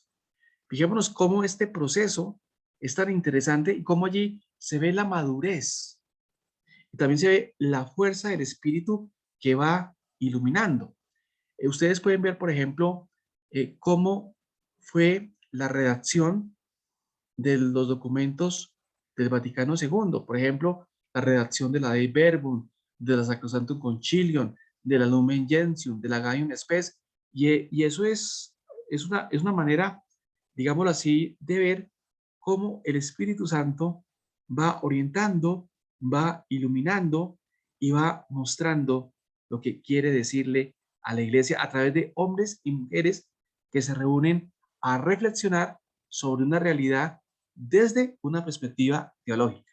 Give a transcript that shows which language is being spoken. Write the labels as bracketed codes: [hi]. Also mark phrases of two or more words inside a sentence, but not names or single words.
[es] Fijémonos cómo este proceso es tan interesante y cómo allí se ve la madurez y también se ve la fuerza del espíritu que va iluminando. Ustedes pueden ver, por ejemplo, cómo fue la redacción de los documentos del Vaticano II. Por ejemplo, la redacción de la Dei Verbum, de la Sacrosanctum Concilium, de la Lumen Gentium, de la Gaudium Spes. Y eso es una manera, digámoslo así, de ver cómo el Espíritu Santo va orientando, va iluminando y va mostrando lo que quiere decirle a la iglesia a través de hombres y mujeres que se reúnen a reflexionar sobre una realidad desde una perspectiva teológica.